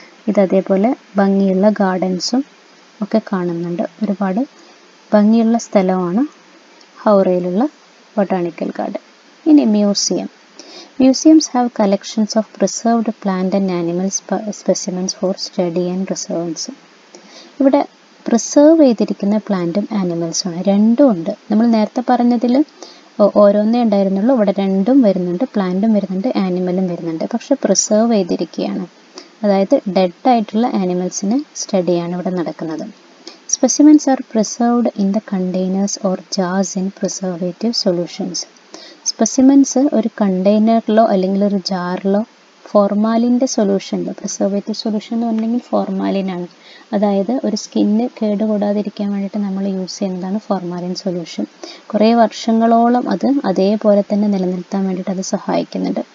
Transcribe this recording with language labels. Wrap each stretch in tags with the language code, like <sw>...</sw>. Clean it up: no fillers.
<ml>ഇത് അതേപോലെ ഭംഗിയുള്ള ഗാർഡൻസും ഒക്കെ കാണുന്നുണ്ട്. ഒരുപാട് ഭംഗിയുള്ള സ്ഥലമാണ് ഹൗറയിലുള്ള ബൊട്ടാണിക്കൽ ഗാർഡൻ.</ml> <en>ഇനി Museums have collections of preserved plant and animal specimens for study and research.</en> <ml>ഇവിടെ പ്രിസർവ് ചെയ്തിരിക്കുന്ന പ്ലാന്റും ആനിമൽസുമാണ്, രണ്ടും ഉണ്ട്. നമ്മൾ നേരത്തെ പറഞ്ഞതിൽ ഓരോന്നേ ഉണ്ടായിരുന്നുള്ളൂ, ഇവിടെ രണ്ടും വരുന്നുണ്ട്, പ്ലാന്റും വരുന്നുണ്ട്, ആനിമലും വരുന്നുണ്ട്. പക്ഷെ പ്രിസർവ് ചെയ്തിരിക്കുകയാണ്, അതായത് ഡെഡ് ആയിട്ടുള്ള ആനിമൽസിനെ സ്റ്റഡിയാണ് ഇവിടെ നടക്കുന്നത്.</ml> <en>Specimens are preserved in the containers or jars in preservative solutions.</en> <ml>Specimens ഒരു കണ്ടെയ്നറിലോ അല്ലെങ്കിൽ ഒരു ജാറിലോ ഫോർമാലിൻ്റെ സൊല്യൂഷനിൽ, പ്രിസർവേറ്റീവ് സൊല്യൂഷൻ എന്ന് പറഞ്ഞെങ്കിൽ ഫോർമാലിനാണ്, അതായത് ഒരു സ്കിന്ന് കേടുകൂടാതിരിക്കാൻ വേണ്ടിയിട്ട് നമ്മൾ യൂസ് ചെയ്യുന്നതാണ് ഫോർമാലിൻ സൊല്യൂഷൻ. കുറേ വർഷങ്ങളോളം അത് അതേപോലെ തന്നെ നിലനിർത്താൻ വേണ്ടിയിട്ട് അത് സഹായിക്കുന്നുണ്ട്.</ml>